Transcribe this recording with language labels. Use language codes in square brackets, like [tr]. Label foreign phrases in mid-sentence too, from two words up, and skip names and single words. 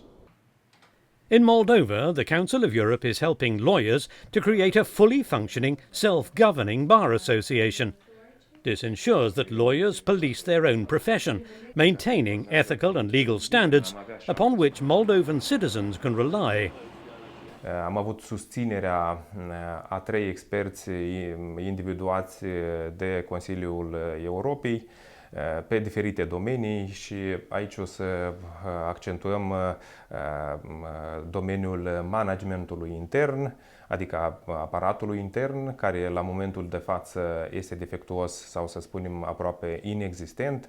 [en] In Moldova, the Council of Europe is helping lawyers to create a fully functioning, self-governing bar association. This ensures that lawyers police their own profession, maintaining ethical and legal standards upon which Moldovan citizens can rely. [ro] Am avut susținerea a 3 experți individuați de Consiliul Europei pe diferite domenii și aici o să accentuăm domeniul managementului intern, adică aparatului intern, care la momentul de față este defectuos sau să spunem aproape inexistent.